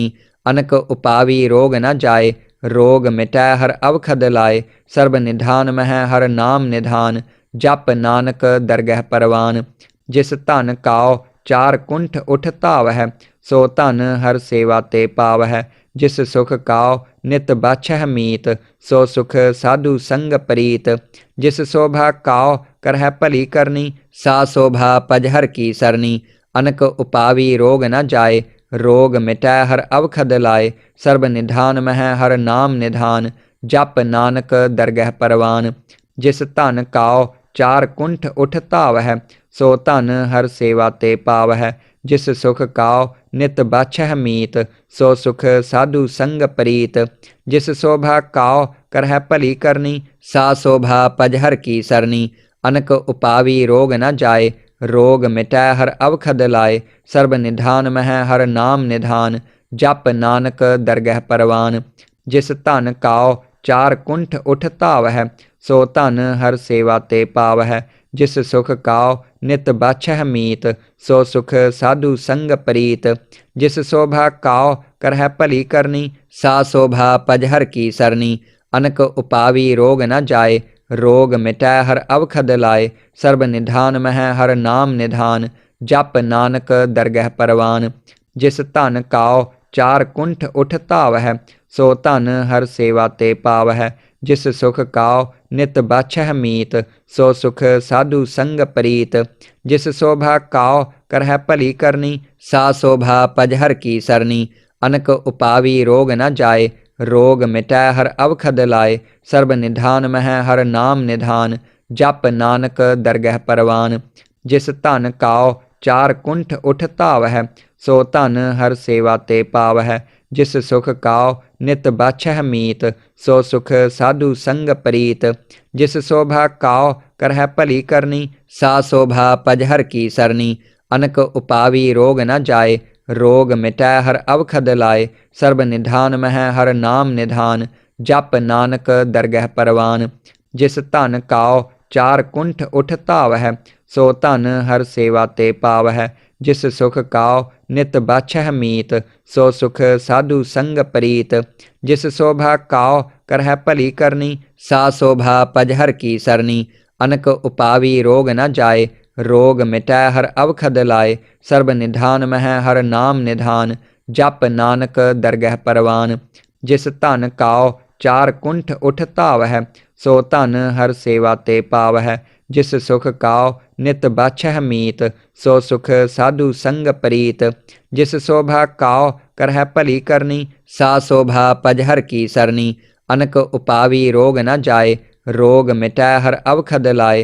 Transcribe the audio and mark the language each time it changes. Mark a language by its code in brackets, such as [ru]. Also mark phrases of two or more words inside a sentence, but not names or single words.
[pa] ਅਨਕ ਉਪਾਵੀ ਰੋਗ ਨ ਜਾਏ, ਰੋਗ ਮਿਟੈ ਹਰ ਅਵਖਦ ਲਾਏ, ਸਰਬ ਨਿਧਾਨ ਮਹ ਹਰ ਨਾਮ ਨਿਧਾਨ, ਜਪ ਨਾਨਕ ਦਰਗਹ ਪਰਵਾਨ। ਜਿਸ ਧਨ ਕਾਉ ਚਾਰ ਕੁੰਠ ਉਠ ਧਾਵੈ, ਸੋ ਧਨ ਹਰ ਸੇਵਾ ਤੇ ਪਾਵੈ। ਜਿਸ ਸੁਖ ਕਾਉ ਨਿਤ ਬਾਛਹ ਮੀਤ, ਸੋ ਸੁਖ ਸਾਧੂ ਸੰਗ ਪ੍ਰੀਤ। ਜਿਸ ਸੋਭਾ ਕਾਉ ਕਰਹ ਭਲੀ ਕਰਨੀ, ਸਾ ਸੋਭਾ ਪਜਹਰ ਕੀ ਸਰਨੀ। ਅਨਕ ਉਪਾਵੀ ਰੋਗ ਨ ਜਾਏ, ਰੋਗ ਮਿਟੈ ਹਰ ਅਵਖਦ ਲਾਏ, ਸਰਬ ਨਿਧਾਨ ਮਹ ਹਰ ਨਾਮ ਨਿਧਾਨ, ਜਪ ਨਾਨਕ ਦਰਗਹ ਪਰਵਾਨ। ਜਿਸ ਧਨ ਕਾਉ ਚਾਰ ਕੁੰਠ ਉਠ ਧਾਵੈ, ਸੋ ਧਨ ਹਰ ਸੇਵਾ ਤੇ ਪਾਵੈ। ਜਿਸ ਸੁਖ ਕਾਉ ਨਿਤ ਬਾਛਹ ਮੀਤ, ਸੋ ਸੁਖ ਸਾਧੂ ਸੰਗ ਪ੍ਰੀਤ। ਜਿਸ ਸੋਭਾ ਕਾਉ ਕਰਹ ਭਲੀ ਕਰਨੀ, ਸਾ ਸੋਭਾ ਪਜਹਰ ਕੀ ਸਰਨੀ। ਅਨਕ ਉਪਾਵੀ ਰੋਗ ਨ ਜਾਏ, ਰੋਗ ਮਿਟੈ ਹਰ ਅਵਖਦ ਲਾਏ, ਸਰਬ ਨਿਧਾਨ ਮਹ ਹਰ ਨਾਮ ਨਿਧਾਨ, ਜਪ ਨਾਨਕ ਦਰਗਹ ਪਰਵਾਨ। ਜਿਸ ਧਨ ਕਾਉ ਚਾਰ ਕੁੰਠ ਉਠ ਧਾਵੈ, ਸੋ ਧਨ ਹਰ ਸੇਵਾ ਤੇ ਪਾਵੈ। ਜਿਸ ਸੁਖ ਕਾਉ ਨਿਤ ਬਾਛਹ ਮੀਤ, ਸੋ ਸੁਖ ਸਾਧੂ ਸੰਗ ਪ੍ਰੀਤ। ਜਿਸ ਸੋਭਾ ਕਾਉ ਕਰਹ ਭਲੀ ਕਰਨੀ, ਸਾ ਸੋਭਾ ਪਜਹਰ ਕੀ ਸਰਨੀ। ਅਨਕ ਉਪਾਵੀ ਰੋਗ ਨ ਜਾਏ, ਰੋਗ ਮਿਟੈ ਹਰ ਅਵਖਦ ਲਾਏ, ਸਰਬ ਨਿਧਾਨ ਮਹ ਹਰ ਨਾਮ ਨਿਧਾਨ, ਜਪ ਨਾਨਕ ਦਰਗਹ ਪਰਵਾਨ। ਜਿਸ ਧਨ ਕਾਉ ਚਾਰ ਕੁੰਠ ਉਠ ਧਾਵੈ, ਸੋ ਧਨ ਹਰ ਸੇਵਾ ਤੇ ਪਾਵੈ। ਜਿਸ ਸੁਖ ਕਾਉ ਨਿਤ ਬਾਛਹ ਮੀਤ, ਸੋ ਸੁਖ ਸਾਧੂ ਸੰਗ ਪ੍ਰੀਤ। ਜਿਸ ਸੋਭਾ ਕਾਉ ਕਰਹ ਭਲੀ ਕਰਨੀ, ਸਾ ਸੋਭਾ ਪਜਹਰ ਕੀ ਸਰਨੀ। ਅਨਕ ਉਪਾਵੀ ਰੋਗ ਨ ਜਾਏ, ਰੋਗ ਮਿਟੈ ਹਰ ਅਵਖਦ ਲਾਏ, ਸਰਬ ਨਿਧਾਨ ਮਹ ਹਰ ਨਾਮ ਨਿਧਾਨ, ਜਪ ਨਾਨਕ ਦਰਗਹ ਪਰਵਾਨ। ਜਿਸ ਧਨ ਕਾਉ ਚਾਰ ਕੁੰਠ ਉਠ ਧਾਵੈ, ਸੋ ਧਨ ਹਰ ਸੇਵਾ ਤੇ ਪਾਵੈ। ਜਿਸ ਸੁਖ ਕਾਉ ਨਿਤ ਬਾਛਹ ਮੀਤ, ਸੋ ਸੁਖ ਸਾਧੂ ਸੰਗ ਪ੍ਰੀਤ। ਜਿਸ ਸੋਭਾ ਕਾਉ ਕਰਹ ਭਲੀ ਕਰਨੀ, ਸਾ ਸੋਭਾ ਪਜਹਰ ਕੀ ਸਰਨੀ। ਅਨਕ ਉਪਾਵੀ ਰੋਗ ਨ ਜਾਏ, ਰੋਗ ਮਿਟੈ ਹਰ ਅਵਖਦ ਲਾਏ, ਸਰਬ ਨਿਧਾਨ ਮਹ ਹਰ ਨਾਮ ਨਿਧਾਨ, ਜਪ ਨਾਨਕ ਦਰਗਹ ਪਰਵਾਨ। ਜਿਸ ਧਨ ਕਾਉ ਚਾਰ ਕੁੰਠ ਉਠ ਧਾਵੈ, ਸੋ ਧਨ ਹਰ ਸੇਵਾ ਤੇ ਪਾਵੈ। ਜਿਸ ਸੁਖ ਕਾਉ ਨਿਤ ਬਾਛਹ ਮੀਤ, ਸੋ ਸੁਖ ਸਾਧੂ ਸੰਗ ਪ੍ਰੀਤ। ਜਿਸ ਸੋਭਾ ਕਾਉ ਕਰਹ ਭਲੀ ਕਰਨੀ, ਸਾ ਸੋਭਾ ਪਜਹਰ ਕੀ ਸਰਨੀ। ਅਨਕ ਉਪਾਵੀ ਰੋਗ ਨ ਜਾਏ, ਰੋਗ ਮਿਟੈ ਹਰ ਅਵਖਦ ਲਾਏ, ਸਰਬ ਨਿਧਾਨ ਮਹ ਹਰ ਨਾਮ ਨਿਧਾਨ, ਜਪ ਨਾਨਕ ਦਰਗਹ ਪਰਵਾਨ। ਜਿਸ ਧਨ ਕਾਉ ਚਾਰ ਕੁੰਠ ਉਠ ਧਾਵੈ, ਸੋ ਧਨ ਹਰ ਸੇਵਾ ਤੇ ਪਾਵਹਿ। ਜਿਸ ਸੁਖ ਕਾਉ ਨਿਤ ਬਾਛਹਿ ਮੀਤ, ਸੋ ਸੁਖ ਸਾਧੂ ਸੰਗ ਪ੍ਰੀਤ। ਜਿਸ ਸੋਭਾ ਕਾਉ ਕਰਹਿ ਭਲੀ ਕਰਨੀ, ਸਾ ਸੋਭਾ ਪਜਹਰ ਕੀ ਸਰਨੀ। ਅਨਕ ਉਪਾਵੀ ਰੋਗ ਨ ਜਾਏ, ਰੋਗ ਮਿਟੈ ਹਰ ਅਵਖਦ ਲਾਏ।